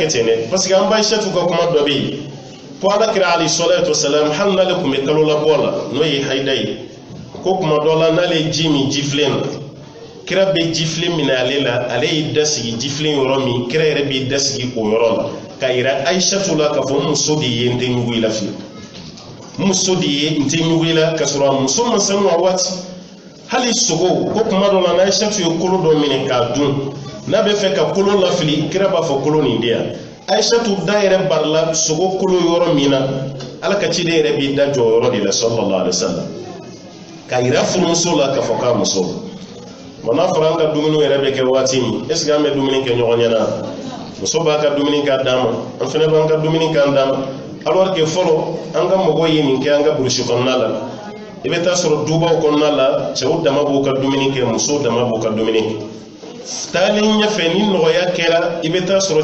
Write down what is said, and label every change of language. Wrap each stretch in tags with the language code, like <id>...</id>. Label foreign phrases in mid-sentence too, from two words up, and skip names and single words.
<bm>kɛ ten dɛ parce que an ba Aishatu ka kuma dɔ bɛ yen ko ala kira</bm> <ar>عليه الصلاة والسلام</ar> <bm>hali n'ale tun bɛ kalo labɔ la n'o ye hayida ye ko kuma dɔ la n'ale ye ji min jifilen na kira bɛ jifilen minɛ ale la ale y'i da sigi jifilen yɔrɔ min kira yɛrɛ b'i da sigi o yɔrɔ la ka yira Aishatu la k'a fɔ muso de ye n tɛ ɲugu i la fiyewu muso de ye n tɛ ɲugu i la ka sɔrɔ a muso ma sanu a waati hali sogo ko kuma dɔ la n'a Aishatu ye kolo dɔ minɛ k'a dun n'a bɛ fɛ ka kolo lafili kira b'a fɔ kolo nin di yan Aishatu da yɛrɛ barila sogo kolo yɔrɔ min na ala ka ciden yɛrɛ b'i da jɔ o yɔrɔ de la</bm> <ar>صلى الله عليه وسلم</ar> <bm>ka yira furumuso la k'a fɔ k'a muso bon n'a fɔra an ka dumuni yɛrɛ bɛ kɛ waati min</bm> <fr>est ce que</fr> <bm>an bɛ dumuni kɛ ɲɔgɔn ɲɛna muso b'a ka dumuni k'a d'a ma an fana b'an ka dumuni k'an d'a ma</bm> <fr>alors que</fr> <bm>fɔlɔ an ka mɔgɔw ye nin kɛ an ka burusi kɔnɔna la i bɛ taa sɔrɔ dubaw kɔnɔna la cɛw dama b'u ka dumuni kɛ musow dama b'u ka dumuni kɛ taalen ɲɛfɛ ni nɔgɔya kɛra i bɛ taa sɔrɔ</bm>